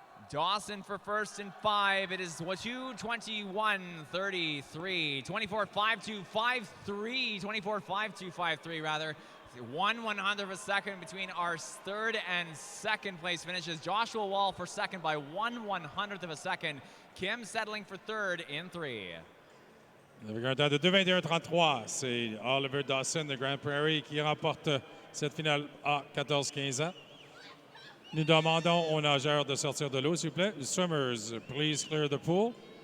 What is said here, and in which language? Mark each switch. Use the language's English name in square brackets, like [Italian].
[English] Dawson for first in 5. It is 2:21.33, 24.52.53, 24.52.53 rather. 1/100th of a second between our third and second place finishes. Joshua Wall for second by 1/100th of a second. Kim settling for third in 3. [French] Avec un temps de 2:21.33, c'est Oliver Dawson de Grand Prairie qui remporte cette finale à 14-15 ans. Nous demandons aux nageurs de sortir de l'eau, s'il vous plaît. [English] Swimmers, please clear the pool.